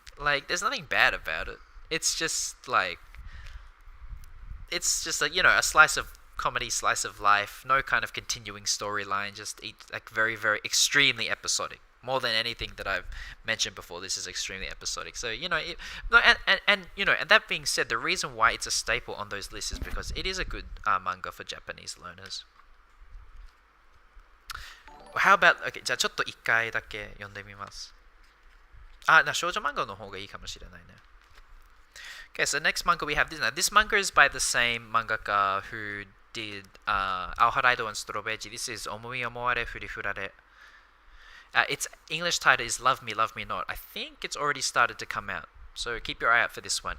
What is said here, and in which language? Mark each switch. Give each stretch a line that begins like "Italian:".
English: Like there's nothing bad about it. It's just like a slice of comedy, slice of life, no kind of continuing storyline, just like very, very extremely episodic. More than anything that I've mentioned before, this is extremely episodic. So, and that being said, the reason why it's a staple on those lists is because it is a good manga for Japanese learners. How about, okay,
Japanese: じゃあちょっと一回だけ読んでみます。少女漫画の方がいいかもしれないね。
English: Okay, so the next manga we have this. Now, this manga is by the same mangaka who did Aoharaido and Strawberry. This is Omui Omoare Furifurare. Its English title is Love Me, Love Me Not. I think it's already started to come out. So keep your eye out for this one.